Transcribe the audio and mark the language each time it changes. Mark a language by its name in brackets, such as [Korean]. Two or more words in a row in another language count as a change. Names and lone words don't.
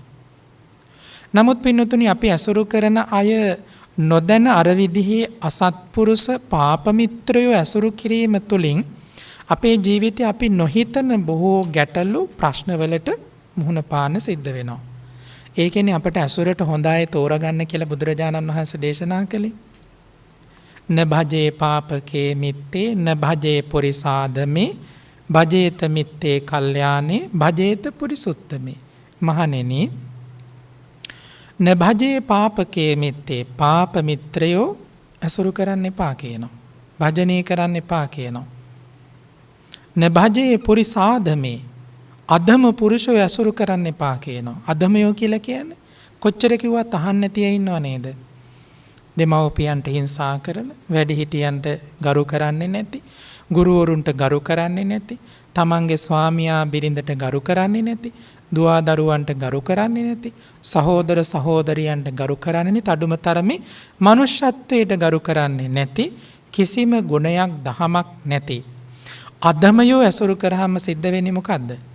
[Sinhala] නමුත් පින්නතුනි අපි ඇසුරු කරන අය නොදැන අර විදිහේ අසත්පුරුෂ පාප මිත්‍රයෝ ඇසුරු කිරීම තුළින් අපේ ජීවිතය අපි නොහිතන බොහෝ ගැටලු ප්‍රශ්නවලට මුහුණ පාන්න සිද්ධ වෙනවා. ඒකෙනේ අපට ඇසුරට හොඳ අය තෝරගන්න කියලා බුදුරජාණන් වහන්සේ දේශනා කළේ. [Pali] න භජේ පාපකේ මිත්තේ න භජේ පුරිසාදමේ භජේත මිත්තේ කල්යානේ භජේත පුරිසුත්තමේ. මහණෙනි, න භජේ පාපකේ මිත්තේ, [Sinhala] පාප මිත්‍රයෝ ඇසුරු කරන්න එපා කියනවා. භජනය කරන්න එපා කියනවා. [Pali] න භජේ පුරිසාදමේ, [Sinhala] අධම පුරුෂයෝ ඇසුරු කරන්න එපා කියනවා. අධමයෝ කියලා කියන්නේ කොච්චර කිව්වත් අහන්න නැතිව ඉන්නව නේද? දෙමව්පියන්ට හිංසා කරන, වැඩිහිටියන්ට ගරු කරන්නේ නැති, ගුරුවරුන්ට ගරු කරන්නේ නැති, තමන්ගේ ස්වාමියා බිරිඳට ගරු කරන්නේ නැති, දුවා දරුවන්ට ගරු කරන්නේ නැති, සහෝදර සහෝදරියන්ට ගරු කරන්නේ නැති, අඩුම තරමේ මනුෂ්‍යත්වයට ගරු කරන්නේ නැති, කිසිම ගුණයක් දහමක් නැති අධමයෝ ඇසුරු කරාම සිද්ධ වෙන්නේ මොකද්ද?